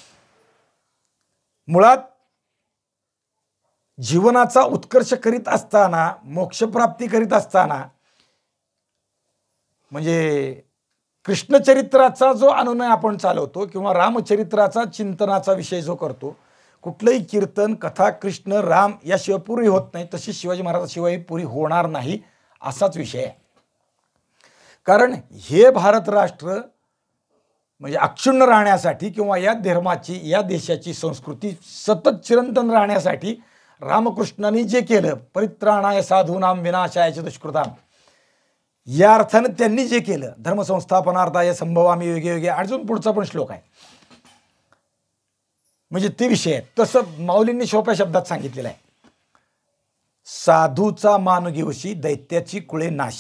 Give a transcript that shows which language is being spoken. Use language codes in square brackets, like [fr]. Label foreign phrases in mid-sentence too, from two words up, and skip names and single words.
[mr] मुळात जीवनाचा उत्कर्ष करीत असताना, मोक्षप्राप्ती करीत असताना, म्हणजे कृष्णचरित्राचा जो अनुनय आपण चालवतो किंवा रामचरित्राचा चिंतनाचा विषय जो करतो, कुठलंही कीर्तन, कथा कृष्ण राम याशिवाय पुरी होत नाही, तशी शिवाजी महाराजाशिवाय पुरी होणार नाही, असाच विषय आहे. कारण हे भारत राष्ट्र म्हणजे अक्षुण्ण राहण्यासाठी किंवा या धर्माची या देशाची संस्कृती सतत चिरंतन राहण्यासाठी रामकृष्णांनी जे केलं, [sa] परित्राणाय साधूनाम विनाशाय च दुष्कृताम, [mr] या अर्थानं त्यांनी जे केलं, [sa] धर्मसंस्थापनार्थाय संभवामी योगे योगे, [mr] अजून पुढचा पण श्लोक आहे म्हणजे ते विषय आहे. तसं माऊलींनी सोप्या शब्दात सांगितलेलं आहे, साधूचा मान घेवशी दैत्याची कुळे नाशी.